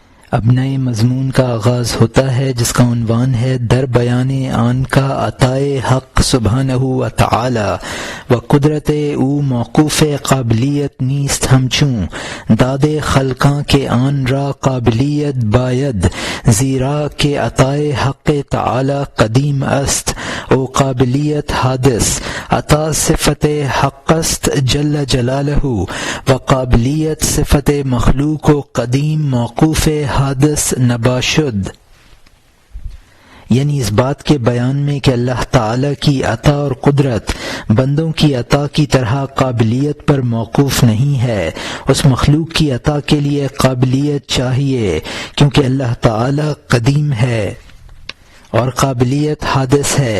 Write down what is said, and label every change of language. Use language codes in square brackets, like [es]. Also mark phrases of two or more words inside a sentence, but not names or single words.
[ur] اب نئے مضمون کا آغاز ہوتا ہے جس کا عنوان ہے [fa] در بیان آن کا عطائے حق سبحانہ و تعالی و قدرت او موقوف قابلیت نیست ہمچوں داد خلقاں کے آن را قابلیت باید زیرا کہ عطائے حق تعالی قدیم است او قابلیت حادث عطا صفت حق است جل جلالہ و قابلیت صفت مخلوق و قدیم موقوف حادث نباشد، [ur] یعنی اس بات کے بیان میں کہ اللہ تعالی کی عطا اور قدرت بندوں کی عطا کی طرح قابلیت پر موقوف نہیں ہے۔ اس مخلوق کی عطا کے لیے قابلیت چاہیے کیونکہ اللہ تعالی قدیم ہے اور قابلیت حادث ہے۔